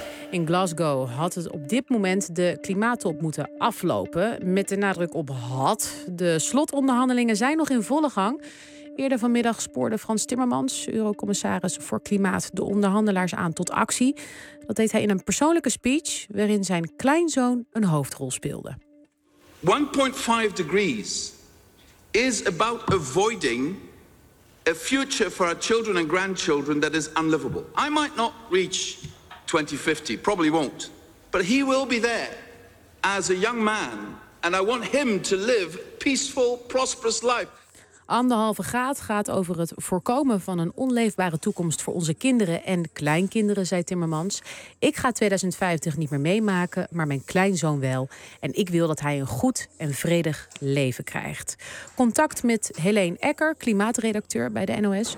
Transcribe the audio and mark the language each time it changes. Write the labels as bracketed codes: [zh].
[nl] In Glasgow had het op dit moment de klimaattop moeten aflopen. Met de nadruk op had. De slotonderhandelingen zijn nog in volle gang. Eerder vanmiddag spoorde Frans Timmermans, eurocommissaris voor klimaat, de onderhandelaars aan tot actie. Dat deed hij in een persoonlijke speech waarin zijn kleinzoon een hoofdrol speelde. [en] 1,5 degrees is about avoiding a future for our children and grandchildren that is unlivable. I might not reach 2050, probably won't. But he will be there as a young man. And I want him to live peaceful, prosperous life. [nl] 1,5 graad gaat over het voorkomen van een onleefbare toekomst voor onze kinderen en kleinkinderen, zei Timmermans. Ik ga 2050 niet meer meemaken, maar mijn kleinzoon wel. En ik wil dat hij een goed en vredig leven krijgt. Contact met Helene Ecker, klimaatredacteur bij de NOS.